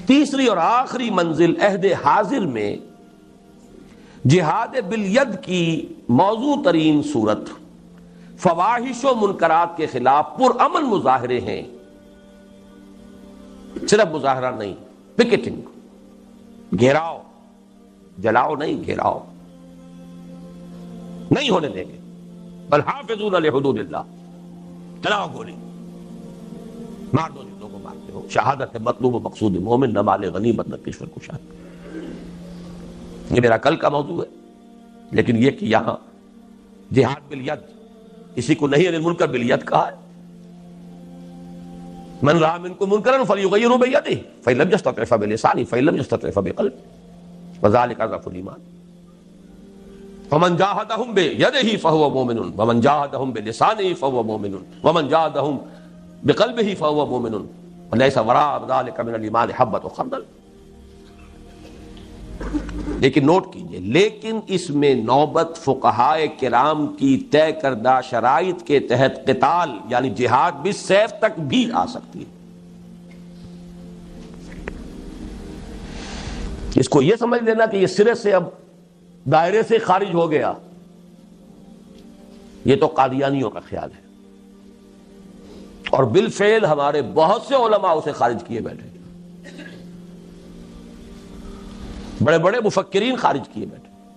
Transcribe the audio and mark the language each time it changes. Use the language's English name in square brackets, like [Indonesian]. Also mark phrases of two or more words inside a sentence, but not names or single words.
[Urdu] تیسری اور آخری منزل عہد حاضر میں جہاد بالید کی موضوع ترین صورت فواحش و منکرات کے خلاف پرامن مظاہرے ہیں، صرف مظاہرہ نہیں، پکیٹنگ، گھیراؤ، جلاؤ نہیں، گھیراؤ نہیں ہونے دیں گے۔ [Arabic] بل حافظون لحدود اللہ، [Urdu] چلاؤ گولی، مار دو جن لوگوں کو مارتے ہو، شہادت ہے مطلوب و مقصود مومن، نہ مال غنیمت نہ کشور کشاد۔ یہ میرا کل کا موضوع ہے، لیکن یہ کہ یہاں جہاد بالید کسی کو نہیں، [Arabic] عن المنکر بالید [Urdu] کہا ہے۔ [Arabic] من رأى منكم منكرا فليغيره بيده فإن لم يستطع فبلسانه فإن لم يستطع فبقلبه وذلك أضعف الإيمان۔ فمن جاهدهم بيده فهو مؤمن ومن جاهدهم بلسانه فهو مؤمن ومن جاهدهم بقلبه فهو مؤمن وليس وراء ذلك من الإيمان حبة خردل۔ [Urdu] لیکن نوٹ کیجئے، لیکن اس میں نوبت فقہائے کرام کی طے کردہ شرائط کے تحت قتال یعنی جہاد بالسیف تک بھی آ سکتی ہے۔ اس کو یہ سمجھ لینا کہ یہ سرے سے اب دائرے سے خارج ہو گیا، یہ تو قادیانیوں کا خیال ہے، اور بالفعل ہمارے بہت سے علماء اسے خارج کیے بیٹھے، بڑے بڑے مفکرین خارج کیے بیٹھے۔